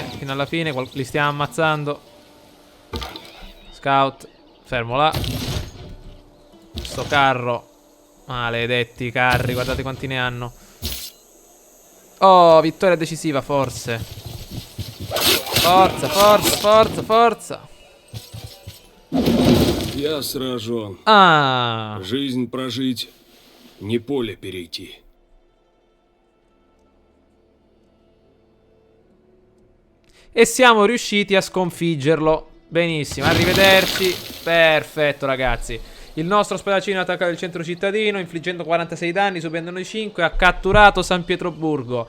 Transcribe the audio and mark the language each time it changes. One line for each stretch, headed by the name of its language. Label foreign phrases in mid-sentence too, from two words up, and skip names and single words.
Italian: Fino alla fine. Li stiamo ammazzando. Scout. Fermo là. Sto carro. Maledetti carri, guardate quanti ne hanno. Oh, vittoria decisiva forse. Forza, forza, forza, forza.
Russian: Я сражен. Ah. Жизнь прожить, не поле перейти.
Italian: E siamo riusciti a sconfiggerlo. Benissimo, arrivederci. Perfetto ragazzi. Il nostro spadaccino ha attaccato il centro cittadino, infliggendo 46 danni, subendone 5, ha catturato San Pietroburgo.